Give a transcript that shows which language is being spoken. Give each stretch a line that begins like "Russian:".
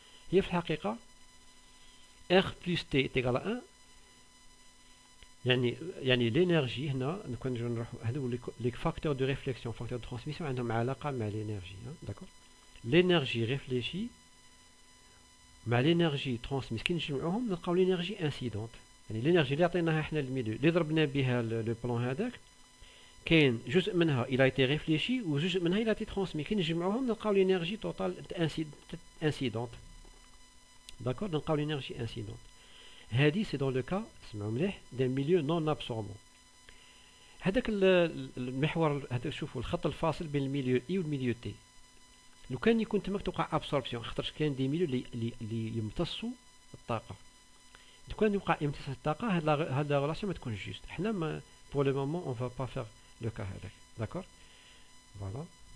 Arabic: هي في الحقيقة
French: R plus T est égal à 1.
Arabic: يعني l'énergie هنا نكون نروحوا هذو les facteurs de réflexion facteurs de transmission عندهم علاقة مع l'énergie.
French: d'accord, l'énergie réfléchie مع l'énergie transmise
Arabic: كي نجمعوهم نلقاو
French: l'énergie incidente.
Arabic: يعني l'énergie اللي عطيناها احنا الميلو اللي ضربنا بها لو بلان هذاك كاين جزء منها
French: il a été réfléchi
Arabic: وجزء منها
French: il a été transmis.
Arabic: كي نجمعوهم نلقاو l'énergie totale incidente.
French: d'accord, نلقاو l'énergie incidente. هذه c'est dans le cas
Arabic: اسمعوا مليح
French: d'un milieu non absorbant.
Arabic: هذاك المحور هذا شوفوا الخط الفاصل بين الميليو اي والميليو تي. لو كان يكون تماك توقع ابسوربسيون خاطرش كاين دي ميليو اللي يمتصوا الطاقه. لو كان يوقع امتصاص الطاقه هاد لا ريلاسيون ما تكونش جوست. حنا ما
French: pour le moment on va pas faire le cas
Arabic: هذاك. d'accord, voilà.